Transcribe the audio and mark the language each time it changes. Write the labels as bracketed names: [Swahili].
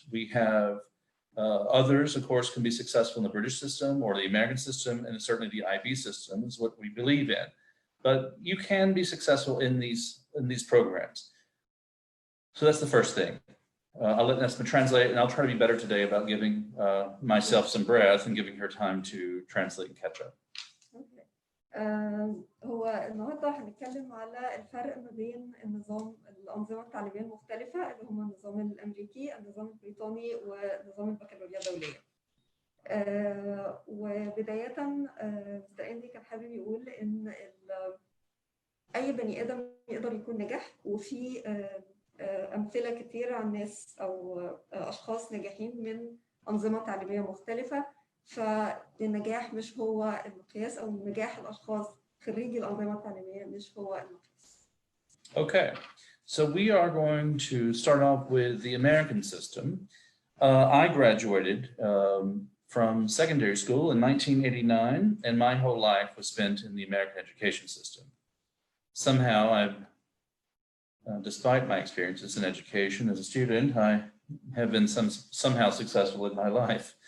[English] We have others, of course, can be successful in the British system or the American system, and certainly the IB system is what we believe in. But you can be successful in these programs. So that's the first thing. I'll let Nesma translate, and I'll try to be better today about giving myself some breath and giving her time to translate and catch up. Okay. [Arabic] هو النهارده هنتكلم على الفرق ما بين الأنظمة التعليمية المختلفة اللي هم النظام الأمريكي، النظام البريطاني، ونظام البكالوريا الدولية. وبداية مستر أندي كان حابب يقول إن أي بني آدم يقدر يكون ناجح، وفي أمثلة كتير عن ناس أو أشخاص ناجحين من أنظمة تعليمية مختلفة. فالنجاح مش هو المقياس، أو نجاح الأشخاص خريجي الأنظمة التعليمية مش هو المقياس. [English] Okay, so we are going to start off with the American system. I graduated from secondary school in 1989, and my whole life was spent in the American education system. Somehow despite my experiences in education as a student, I have been somehow successful in my life.